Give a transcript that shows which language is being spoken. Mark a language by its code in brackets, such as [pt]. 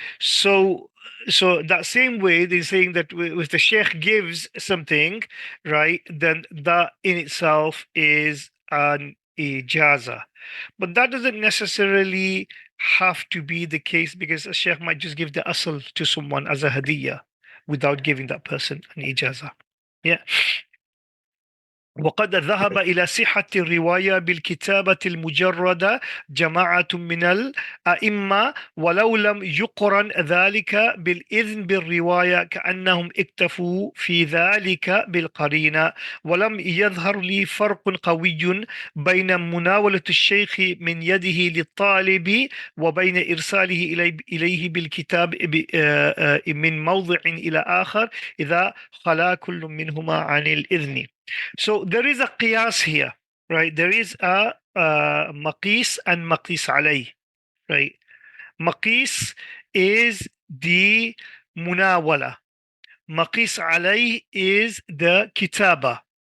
[en] So that same way they're saying that if the sheikh gives something, right, then that in itself is an ijaza. But that doesn't necessarily have to be the case, because a sheikh might just give the asl to someone as a hadiyah without giving that person an ijaza. Yeah. [ar] وقد ذهب إلى صحة الرواية بالكتابة المجردة جماعة من الأئمة ولو لم يقرن ذلك بالإذن بالرواية، كأنهم اكتفوا في ذلك بالقرينة. ولم يظهر لي فرق قوي بين مناولة الشيخ من يده للطالب وبين إرساله إليه بالكتاب من موضع إلى آخر إذا خلا كل منهما عن الإذن. [en] So there is a qiyas here, right? There is a maqis and maqis alay, right? Maqis is the munawala. Maqis alay is the kitaba.